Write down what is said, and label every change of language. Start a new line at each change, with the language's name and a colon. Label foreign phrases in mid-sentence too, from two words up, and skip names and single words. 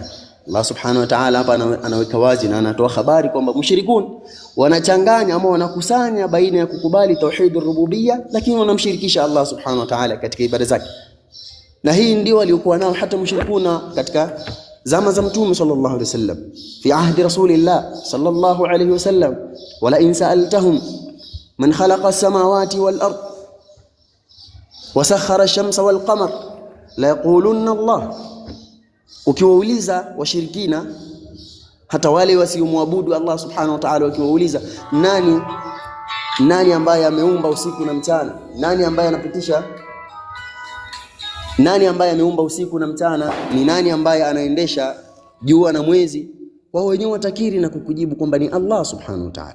Swahili: Allah
Arabic: سبحانه وتعالى
Swahili: hapa anaweka wazi na anatoa habari kwamba mushrikun wanachanganya ama wanakusanya baina ya kukubali
Arabic: توحيد الربوبية,
Swahili: lakini wanamshirikisha Allah
Arabic: سبحانه وتعالى
Swahili: katika ibada zake. Na hii ndio waliokuwa nao hata mushrikuna katika zama za Mtume
Arabic: صلى الله عليه وسلم في عهد رسول الله صلى الله عليه وسلم ولئن سألتهم من خلق السماوات والأرض وسخر الشمس والقمر ليقولن الله.
Swahili: Ukiwauliza washirikina, hata wale wasiomwabudu Allah
Arabic: سبحانه وتعالى,
Swahili: ukiwauliza nani ambaye ameumba usiku na mchana, nani ambaye ameumba usiku na mchana, ni nani ambaye anaendesha jua na mwezi, wao wenyewe watakiri na kukujibu kwamba ni Allah
Arabic: سبحانه وتعالى.